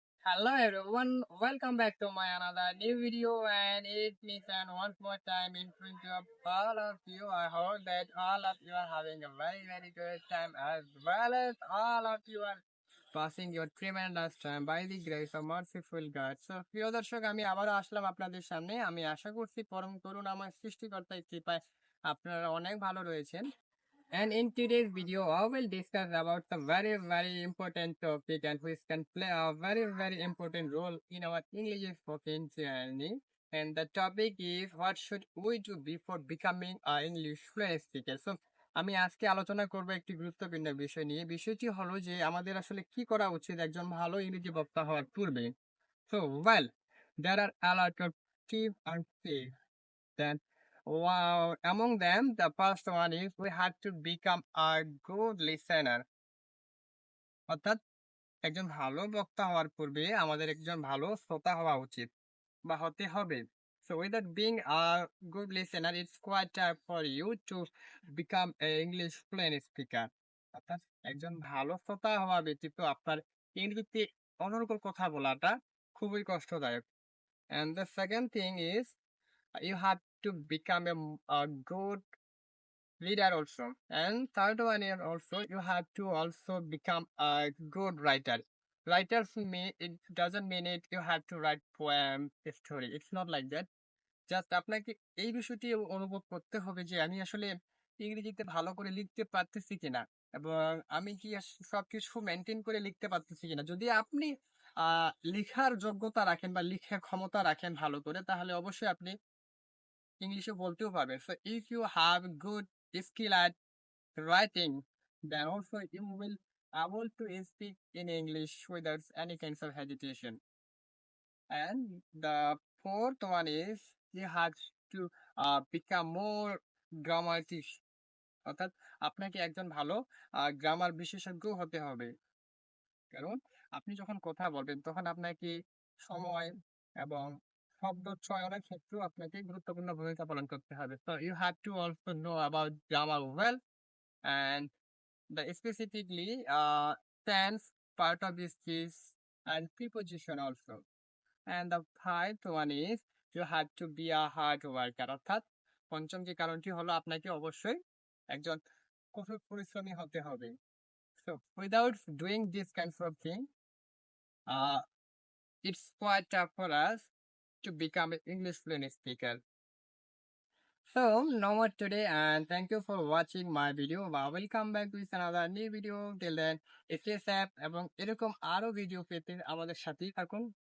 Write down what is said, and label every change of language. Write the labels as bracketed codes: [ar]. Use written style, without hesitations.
[en] Hello everyone, welcome back to my another new video and it's me and once more time in front of all of you. I hope that all of you are having a very good time as well as all of you are passing your tremendous time by the grace of merciful God. [bn] So প্রিয় দর্শক আমি আবারও আসলাম আপনাদের সামনে। আমি আশা করছি পরম করুণাময় সৃষ্টিকর্তার কৃপায় আপনারা অনেক ভালো রয়েছেন। [en] And in today's video, I will discuss about the very important topic and which can play a very important role in our English spoken journey. And the topic is what should we do before becoming an English fluent speaker? [bn] So আমি আজকে আলোচনা করব একটি গুরুত্বপূর্ণ বিষয় নিয়ে। বিষয়টি হলো যে আমাদের আসলে কি করা উচিত একজন ভালো ইংরেজি বক্তা হওয়ার পূর্বে। [en] So well, there are a lot of tips and tricks. Then, wow, among them, the first one is we had to become a good listener. [bn] অর্থাৎ একজন ভালো বক্তা হওয়ার পূর্বে আমাদের একজন ভালো শ্রোতা হওয়া উচিত বা হতে হবে। [en] So without being a good listener, it's quite tough for you to become a English fluent speaker. [bn] অর্থাৎ একজন ভালো শ্রোতা হওয়া ব্যতীত আপনার ইংরেজিতে অনর্গল কথা বলাটা খুবই কষ্টদায়ক। [en] And the second thing is you have to become a good reader also. And third one is also you have to also become a good writer. Writers mean it doesn't mean it you have to write poem, story. It's not like that. [bn] Just আপনাকে এই বিষয়টি অনুভব করতে হবে যে আমি আসলে ইংরেজিতে ভালো করে লিখতে পারতেছি কিনা এবং আমি কি সবকিছু মেনটেন করে লিখতে পারতেছি কিনা। যদি আপনি লেখার যোগ্যতা রাখেন বা লিখার ক্ষমতা রাখেন ভালো করে তাহলে অবশ্যই আপনি ইংলিশে বলতেও পারবেন। [en] So if you have good skill at writing, then also you will able to speak in English without any kinds of hesitation. And the fourth one is you have to become more grammatic. [bn] অর্থাৎ আপনাকে একজন ভালো grammar বিশেষজ্ঞ হতে হবে। কারণ আপনি যখন কথা বলবেন তখন আপনাকে সময় এবং শব্দ চয়নের ক্ষেত্রেও আপনাকে গুরুত্বপূর্ণ ভূমিকা পালন করতে হবে। [en] So you have to also know about grammar well and the specifically tense part of this is and preposition also. And the fifth one is you have to be a hard worker. [bn] অর্থাৎ পঞ্চম যে কারণটি হলো আপনাকে অবশ্যই একজন কঠোর পরিশ্রমী হতে হবে। [en] So without doing this kinds of thing, uh, it's quite tough for us to become an English fluent speaker. So no more today and thank you for watching my video. I will come back with another new video. Till then, stay safe [bn] এবং এরকম আরো video পেতে আমাদের সাথেই থাকুন।